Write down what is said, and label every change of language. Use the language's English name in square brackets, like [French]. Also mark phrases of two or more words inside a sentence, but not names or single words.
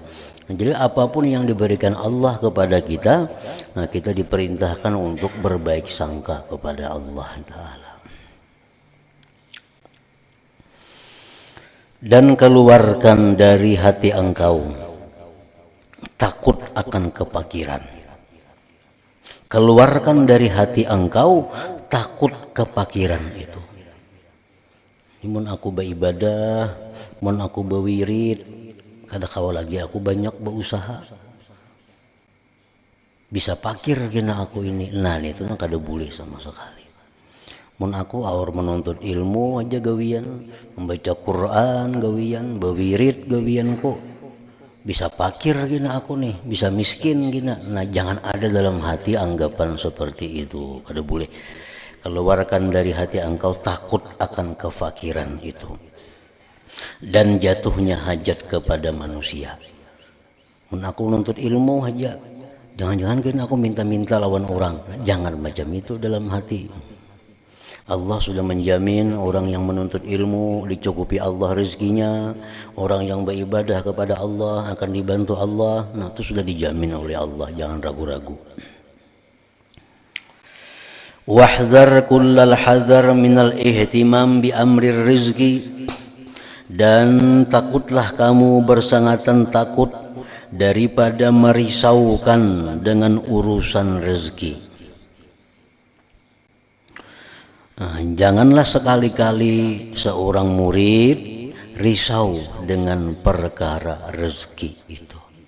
[Indonesian] Nah, jadi apapun yang diberikan Allah kepada kita, nah kita diperintahkan untuk berbaik sangka kepada Allah Ta'ala. dan keluarkan dari hati engkau takut akan kefakiran. Keluarkan dari hati engkau takut kefakiran itu. [Banjar] Mun aku beribadah, mun aku berwirid, kada kawa lagi aku banyak berusaha. Bisa fakir kena aku ini. Nah itu kan kada boleh sama sekali. Mun aku aur menuntut ilmu aja gawian, membaca Quran gawian, berwirid gawian kok. Bisa fakir gina aku nih, bisa miskin gina. [Indonesian] Nah jangan ada dalam hati anggapan seperti itu, kada boleh. Keluarkan dari hati engkau takut akan kefakiran itu dan jatuhnya hajat kepada manusia. [Banjar] Mun aku nuntut ilmu aja, jangan-jangan kan aku minta-minta lawan orang. [Indonesian] Nah, jangan macam itu dalam hati. Allah sudah menjamin orang yang menuntut ilmu dicukupi Allah rezekinya, orang yang beribadah kepada Allah akan dibantu Allah. Nah itu sudah dijamin oleh Allah, jangan ragu-ragu. [Arabic] واحذر كل الحذر من الاهتمام بأمر الرزق, [Indonesian] dan takutlah kamu bersangatan takut daripada merisaukan dengan urusan rezeki. Nah, janganlah sekali-kali seorang murid risau dengan perkara rezeki itu.